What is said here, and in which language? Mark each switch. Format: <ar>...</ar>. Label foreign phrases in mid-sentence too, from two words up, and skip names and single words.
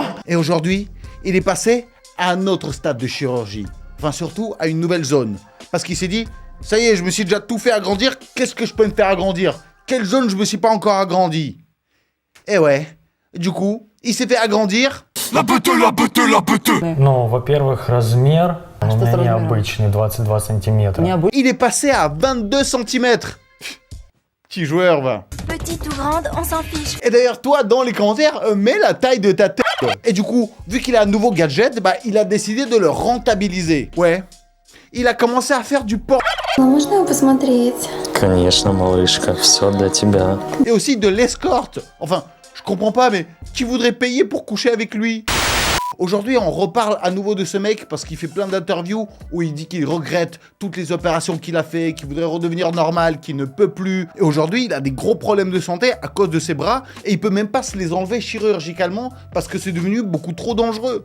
<fr>Et aujourd'hui, il est passé à un autre stade de chirurgie. Enfin, surtout à une nouvelle zone. Parce qu'il s'est dit, ça y est, je me suis déjà tout fait agrandir, qu'est-ce que je peux me faire agrandir? Quelle zone je me suis pas encore agrandi? Et ouais, du coup, il s'est fait agrandir...</fr> <ru>Ну, во-первых, размер у меня необычный, 22 сантиметра.</ru> <fr>Il est passé à 22 cm. Petit joueur, va. Petite ou grande, on s'en fiche. Et d'ailleurs, toi, dans les commentaires, mets la taille de ta tête. Et du coup, vu qu'il a un nouveau gadget, bah, il a décidé de le rentabiliser. Ouais. Il a commencé à faire du porn.</fr> <ru>Можно его посмотреть? Конечно, малышка, все для тебя.</ru> <fr>Et aussi de l'escorte. Enfin, je comprends pas, mais qui voudrait payer pour coucher avec lui? Aujourd'hui, on reparle à nouveau de ce mec parce qu'il fait plein d'interviews où il dit qu'il regrette toutes les opérations qu'il a fait, qu'il voudrait redevenir normal, qu'il ne peut plus. Et aujourd'hui, il a des gros problèmes de santé à cause de ses bras et il peut même pas se les enlever chirurgicalement parce que c'est devenu beaucoup trop dangereux.</fr>